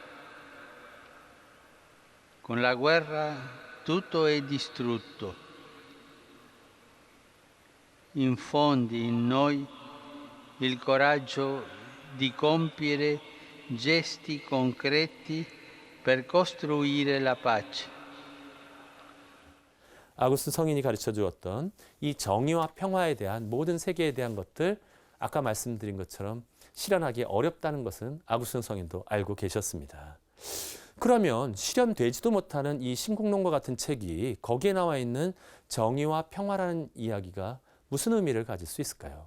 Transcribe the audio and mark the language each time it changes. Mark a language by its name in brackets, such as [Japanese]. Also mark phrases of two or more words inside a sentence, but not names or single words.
[Italian] Con la guerra tutto è distrutto. Infondi in noi il coraggio di compiere gesti concreti per costruire la pace. [Korean] 아우구스누스 성인이 가르쳐 주었던 이 정의와 평화에 대한 모든 세계에 대한 것들 아까 말씀드린 것처럼 실현하기 어렵다는 것은 아우구스누스 성인도 알고 계셨습니다. 그러면 실현되지도 못하는 이 신국론과 같은 책이 거기에 나와 있는 정의와 평화라는 이야기가 무슨 의미를 가질 수 있을까요?